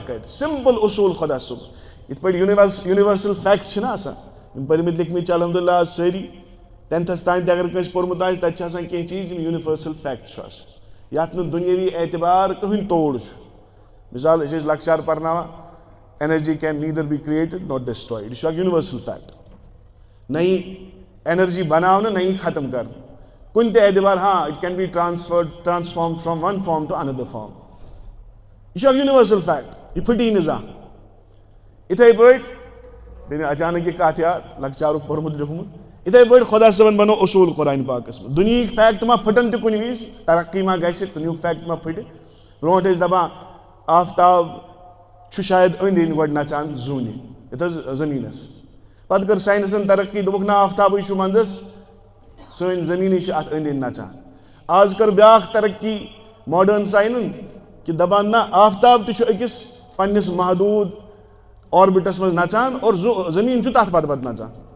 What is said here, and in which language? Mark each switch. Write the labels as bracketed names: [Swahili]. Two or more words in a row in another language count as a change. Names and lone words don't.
[Kashmiri] کرِ سمپل اصوٗل خۄدا صٲب یِتھ پٲٹھۍ [English] universal fact [Kashmiri] چھِنہ آسان یِم پٔرمٕتۍ لیکھمٕتۍ الحمدللہ آز سٲری 10تھس تام تہِ اگر کٲنٛسہِ پوٚرمُت آسہِ تتہِ چھِ آسان کینٛہہ چیٖز یِم [English] universal fact [Kashmiri] چھُ آسان یتھ نہٕ دُنیٲوی اعتبار کٕہٕنۍ توڑ چھُ مثال أسۍ ٲسۍ لۄکچار پرناوان [English] energy can neither be created not destroyed [Kashmiri] یہِ چھُ اکھ [English] universal fact [Kashmiri] نہ یی اینرجی بناونہٕ نہ یی ختم کرنہٕ کُنہِ تہِ اعتبار ہاں [English] it can be transform from one form to another form [Kashmiri] یہ چھُ اکھ [English] universal fact [Kashmiri] یہ پھٕٹی نہٕ زانٛہہ یِتھٕے پٲٹھۍ بیٚیہِ مےٚ اچانک یہِ کتھ یاد لۄکچارُک پوٚرمُت لیوٗکھمُت یِتھٕے پٲٹھۍ خۄدا صٲبن بنوو اصوٗل قرآن پاکس منٛز دُنہِکۍ فیکٹ ما پھٕٹن تہِ کُنہِ وِزِ ترقی ما گژھِ دُنیُک فیکٹ ما پھٕٹہِ برونٛٹھ ٲسۍ دپان آفتاب چھُ شاید أنٛدۍ أنٛدۍ گۄڈٕ نژان زوٗنہِ یتھ حظ زٔمیٖنس پتہٕ کٔر ساینسن ترقی دوٚپُکھ نہ آفتابٕے چھُ منٛزس سٲنۍ زٔمیٖنٕے چھِ اتھ أنٛدۍ أنٛدۍ نژان آز کٔر بیاکھ ترقی ماڈٲرن ساینن کہ دپان نہ آفتاب تہِ چھُ أکِس پننِس محدوٗد آربِٹس منٛز نژان اور زٔمیٖن چھُ تتھ پتہٕ نژان